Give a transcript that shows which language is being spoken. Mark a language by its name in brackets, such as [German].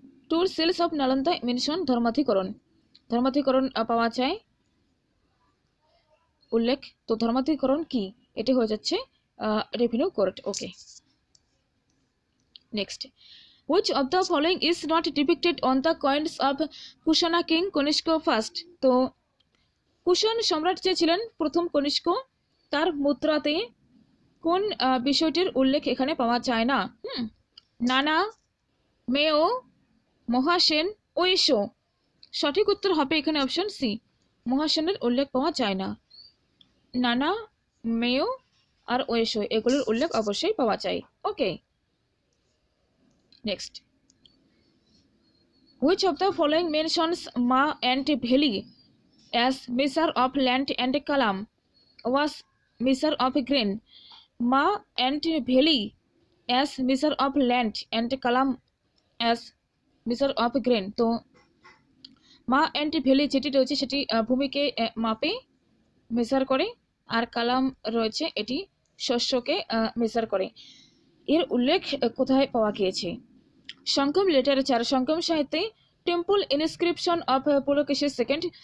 [English] two seals of Nalanda mention [Bangla] ধর্মাধিকরণ পাওয়া যায় উল্লেখ। তো ধর্মাধিকরণ কি? এটি হয়ে যাচ্ছে revenue court. [English] Okay, next, which of the following is not depicted on the coins of Kushana king Kanishka first. [Bangla] তো কুষাণ সম্রাট যে ছিলেন প্রথম কনিষ্ক, তার মুদ্রাতে কোন বিষয়টির উল্লেখ এখানে পাওয়া যায় না? নানা, মেয়, মহাসেন, ওয়েশো। সঠিক উত্তর হবে এখানে অপশন সি, মহাসেনের উল্লেখ পাওয়া যায় না। নানা, মেয় আর ওয়েশো এগুলোর উল্লেখ অবশ্যই পাওয়া যায়। [English] Okay, next, which of the following mentions Ma and Veli as measure of land and kalam was measure of grain? Ma and Veli as measure of land and kalam as measure of grain। [Bangla] তো মা and valley যেটি রয়েছে সেটি ভূমিকে মাপে measure করে, আর কালাম রয়েছে এটি শস্যকে মেজার করে। এর উল্লেখ কোথায় পাওয়া গিয়েছে? সংকম লিটারেচার, সংকম সাহিত্যে টেম্পল ইনস্ক্রিপশন অফ পুলকেশীর সেকেন্ড।